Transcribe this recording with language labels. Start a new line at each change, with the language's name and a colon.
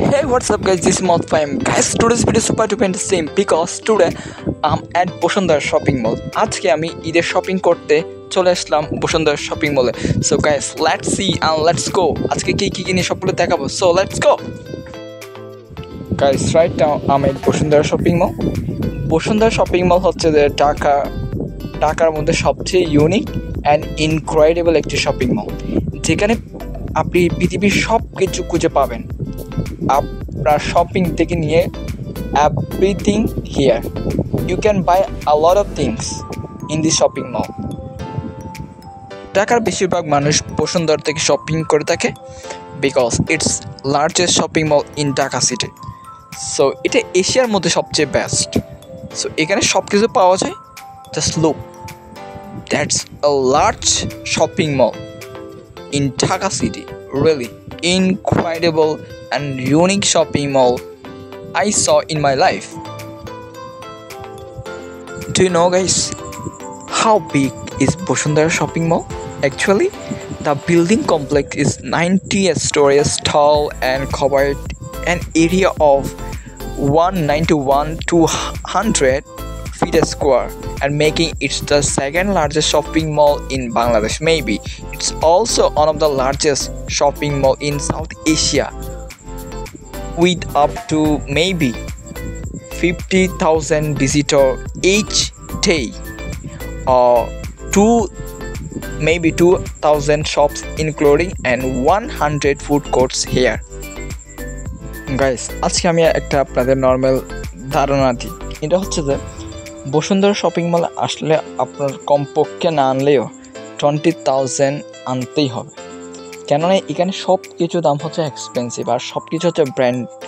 English: what's up guys, this is Mouth5 guys. Today's video is super duper interesting because today I'm at Bosundhara shopping mall.
Bangla: আজকে আমি ঈদের shopping করতে চলে আসলাম Bashundhara shopping মলে।
English: So guys, let's see and let's go.
Bangla: আজকে কি কি কিনে সবগুলো দেখাবো।
English: So let's go guys. Right now আমি Bashundhara shopping mall.
Bangla: Bashundhara shopping mall হচ্ছে যে ঢাকার মধ্যে সবচেয়ে ইউনিক অ্যান্ড ইনক্রেডিবল একটি শপিং মল, যেখানে আপনি পৃথিবীর সব কিছু খুঁজে পাবেন। আপনার শপিং থেকে নিয়ে
English: Everything here. You can buy a lot of things in this shopping mall.
Bangla: ঢাকার বেশিরভাগ মানুষ বসুন্ধরা থেকে শপিং করে থাকে
English: Because it's largest shopping mall in Dhaka city.
Bangla: So এটা এশিয়ার মধ্যে সবচেয়ে বেস্ট। সো এখানে সব কিছু পাওয়া যায়।
English: Just look, that's a large shopping mall in Dhaka city. Really incredible and unique shopping mall I saw in my life. Do you know guys, how big is Bosundhara shopping mall? Actually, the building complex is 90 stories tall and covered an area of 191 to 100 feet square, and making it the second largest shopping mall in Bangladesh. Maybe it's also one of the largest shopping mall in South Asia, with up to maybe 50,000 visitors each day, or 2,000 shops including and 100 food courts here.
Bangla: Guys, আজকে আমি একটা আপনাদের normal ধারণা দিই। এটা হচ্ছে যে Bashundhara shopping মলে আসলে আপনার কমপক্ষে না আনলেও 20,000 আনতেই হবে, কেননা এখানে সব কিছু দাম হচ্ছে এক্সপেন্সিভ আর সব কিছু হচ্ছে ব্র্যান্ড।